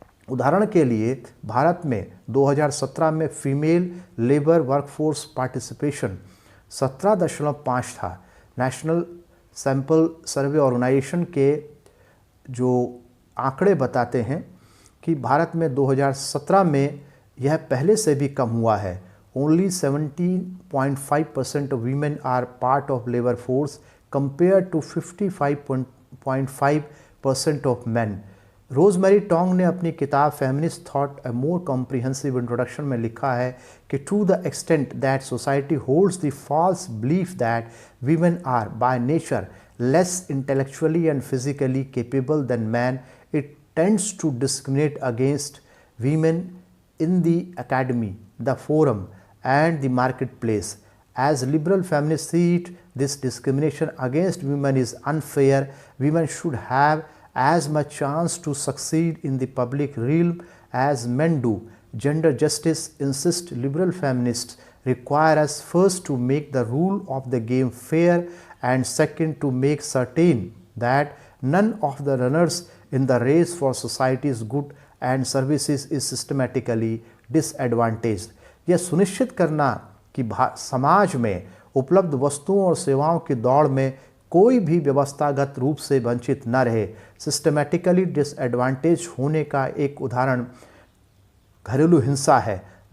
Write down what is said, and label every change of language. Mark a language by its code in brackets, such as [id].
[hi] उदाहरण के लिए भारत में 2017 में फीमेल लेबर वर्कफोर्स पार्टिसिपेशन 17.5 था। नेशनल सैंपल सर्वे ऑर्गेनाइजेशन के जो आंकड़े बताते हैं कि भारत में 2017 में यह पहले से भी कम हुआ है। [en] Only 17.5% of women are part of labor force compared to 55.5% of men. [hi] Rosemary Tong ने अपनी किताब feminist thought a more comprehensive introduction में लिखा है कि [en] To the extent that society holds the false belief that women are by nature less intellectually and physically capable than man, it tends to discriminate against women in the academy, the forum and the marketplace. As liberal feminists see it, this discrimination against women is unfair. Women should have as much chance to succeed in the public realm as men do. Gender justice, insist liberal feminists, require us first to make the rule of the game fair and second to make certain that none of the runners in the race for society's good and services is systematically disadvantaged. [hi] यह सुनिश्चित करना कि समाज में उपलब्ध वस्तुओं और सेवाओं की दौड़ में कोई भी व्यवस्थागत रूप से वंचित न रहे। सिस्टमैटिकली डिसएडवांटेज होने का एक उदाहरण घरेलू हिंसा है।